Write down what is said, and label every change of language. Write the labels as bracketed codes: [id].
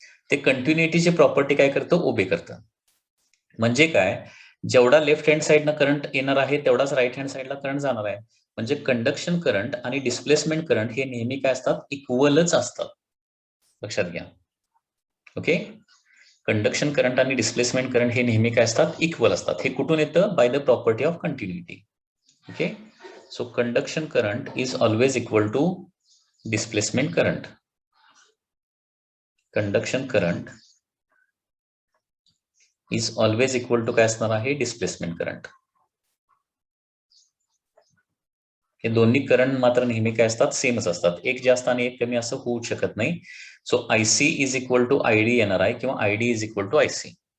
[mr] ते कंटिन्युटीची प्रॉपर्टी काय करतं, ओबे करतं. म्हणजे काय, जेवढा लेफ्ट हँड साईडनं करंट येणार आहे तेवढाच राईट हँड साईडला करंट जाणार आहे. म्हणजे कंडक्शन करंट आणि डिस्प्लेसमेंट करंट हे नेहमी काय असतात, इक्वलच असतात, लक्षात घ्या. ओके, कंडक्शन करंट आणि डिस्प्लेसमेंट करंट हे नेहमी काय असतात, इक्वल असतात. हे कुठून येतं, [en] By the property of continuity. Okay, so conduction current is always equal to displacement current. Conduction current is always equal to [mr] काय असणार आहे, [en] Displacement current. [mr] हे दोन्ही करंट मात्र नेहमी काय असतात, सेमच असतात, एक जास्त आणि एक कमी असं होऊ शकत नाही. [en] so IC is equal to ID [mr] येणार आहे, किंवा [en] ID is equal to IC.